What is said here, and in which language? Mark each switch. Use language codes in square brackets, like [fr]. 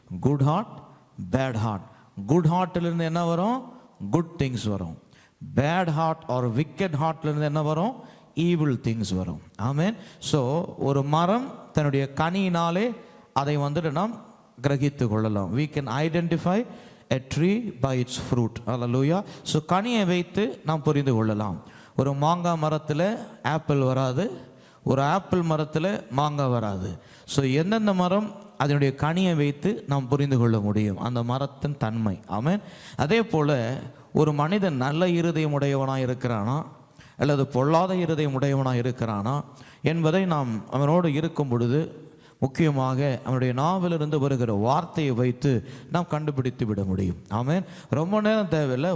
[en] Good heart, bad heart. Good ஹார்ட்டிலிருந்து [ta] என்ன வரும்? [en] Good things வரும். Bad heart or wicked ஹார்ட்லேருந்து [ta] என்ன வரும்? [en] Evil things வரும். Amen. [ta] ஸோ ஒரு மரம் தன்னுடைய கனியினாலே அதை நாம் கிரகித்து கொள்ளலாம். [en] we can identify a tree by its fruit. [ta] hallelujah. So கனியை வைத்து நாம் புரிந்து கொள்ளலாம். ஒரு மாங்காய் மரத்தில் ஆப்பிள் வராது, ஒரு ஆப்பிள் மரத்தில் மாங்காய் வராது. ஸோ எந்தெந்த மரம் அதனுடைய கனியை வைத்து நாம் புரிந்து கொள்ள முடியும் அந்த மரத்தின் தன்மை. ஆமென். அதே போல் ஒரு மனிதன் நல்ல இருதயம் உடையவனாக இருக்கிறானா அல்லது பொல்லாத இருதயம் உடையவனாக இருக்கிறானா என்பதை நாம் அவனோடு இருக்கும் பொழுது முக்கியமாக அவனுடைய நாவிலிருந்து வருகிற வார்த்தையை வைத்து நாம் கண்டுபிடித்து விட முடியும். ஆமென். ரொம்ப நேரம் தேவையில்லை.